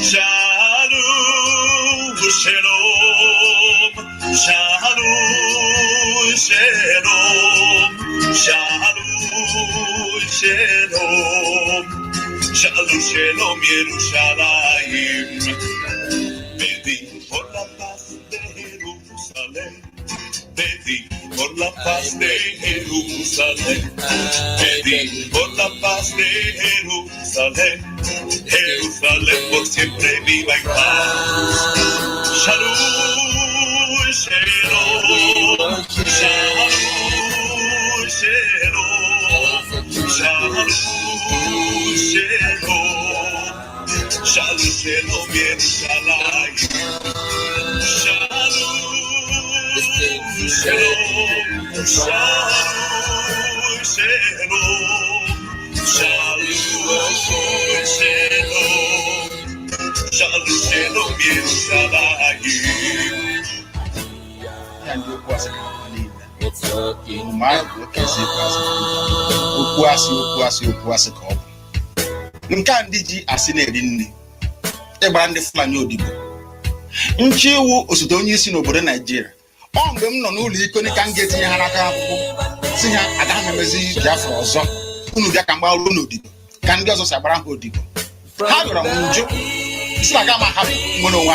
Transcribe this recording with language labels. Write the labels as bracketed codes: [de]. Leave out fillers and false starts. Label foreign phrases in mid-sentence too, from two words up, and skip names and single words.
[he] שלום, שלום, שלום, שלום, שלום, שלום, שלום, ירושלים. [es] Pedí por la paz de Jerusalén, pedí por la paz de Jerusalén, pedí por la paz de Jerusalén, Jerusalén por siempre viva en paz. [he] שלום, שלום, שלום, שלום, שלום, שלום, שלום, ירושלים. שלום, שלום, שלום, ירושלים. [en] And you was a [ig] nke ndị ji asị na-eri nri ịgbara ndị Fulani odibo nchi iwu osote onye isi n'obodo Naijiria ọ mgbe m nọ n'ụlọ ikoni ka m ga-etinye ha n'aka akwụkwọ si ha agaghị m emezi Biafra ọzọ unu bịa ka m gbara n'odibo ka ndị ọzọ si agbara ha odibo ha rịọrọ m njụ isi aga m ahapụ nwere onwe